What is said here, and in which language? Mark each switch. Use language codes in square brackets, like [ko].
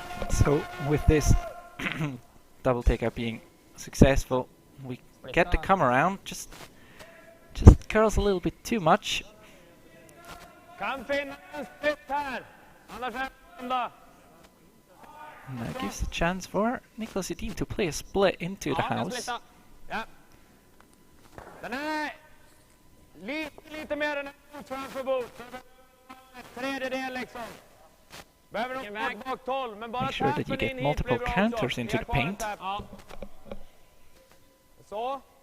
[en] So with this double takeout being successful, we get to come around, just curls a little bit too much. [sv] Kan finnas en split här. Annars är det enda. [en] And that gives a chance for Niklas Edin to play a split into the house. [sv] Ja. Den är lite mer än en framför bot. Tredjedel liksom. Behöver de gå bak 12, men bara [en] Make sure that you get multiple counters into the paint. [sv] Ja. Så.